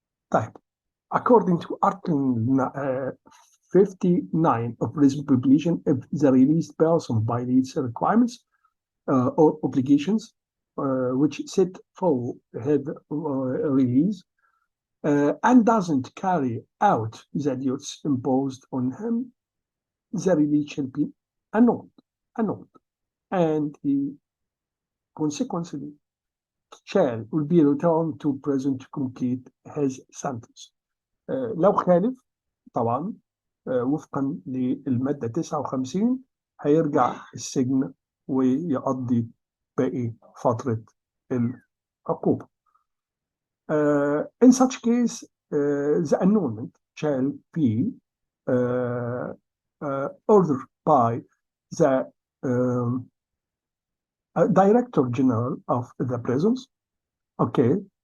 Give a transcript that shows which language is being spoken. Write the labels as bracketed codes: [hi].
[en] طيب according to Article 59 of prison population, if the released person violates requirements or obligations which set for his release and doesn't carry out the duties imposed on him, the release shall be annulled, and he consequently shall be returned to prison to complete his sentence. [ar] لو خالف طبعا وفقا للمادة 59 هيرجع السجن ويقضي باقي فترة العقوبة. [en] In such case, the annulment shall be ordered by the Director General of the prisons. Okay.